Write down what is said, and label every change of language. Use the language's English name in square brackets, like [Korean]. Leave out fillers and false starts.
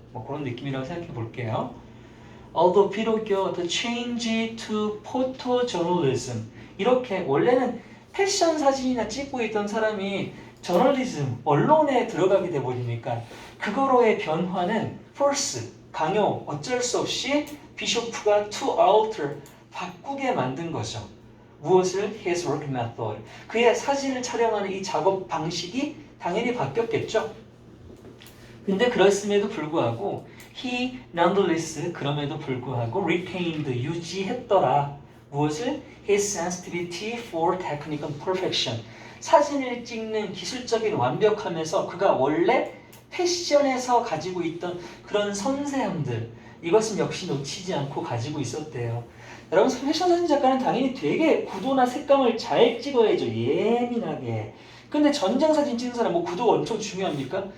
[Korean] 뭐 그런 느낌이라고 생각해 볼게요. Although 비록요, [English] the change to photojournalism [Korean] 이렇게 원래는 패션 사진이나 찍고 있던 사람이 저널리즘, 언론에 들어가게 돼버리니까 그거로의 변화는 force, 강요, 어쩔 수 없이 비쇼프가 [English] to alter, [Korean] 바꾸게 만든 거죠. 무엇을? [English] His work method. [Korean] 그의 사진을 촬영하는 이 작업 방식이 당연히 바뀌었겠죠. 근데 그랬음에도 불구하고 [English] he nonetheless [Korean] 그럼에도 불구하고 [English] retained [Korean] 유지했더라. 무엇을? [English] His sensitivity for technical perfection. [Korean] 사진을 찍는 기술적인 완벽함에서 그가 원래 패션에서 가지고 있던 그런 섬세함들 이것은 역시 놓치지 않고 가지고 있었대요. 여러분 패션 사진 작가는 당연히 되게 구도나 색감을 잘 찍어야죠. 예민하게. 근데 전쟁 사진 찍는 사람 뭐 구도가 엄청 중요합니까?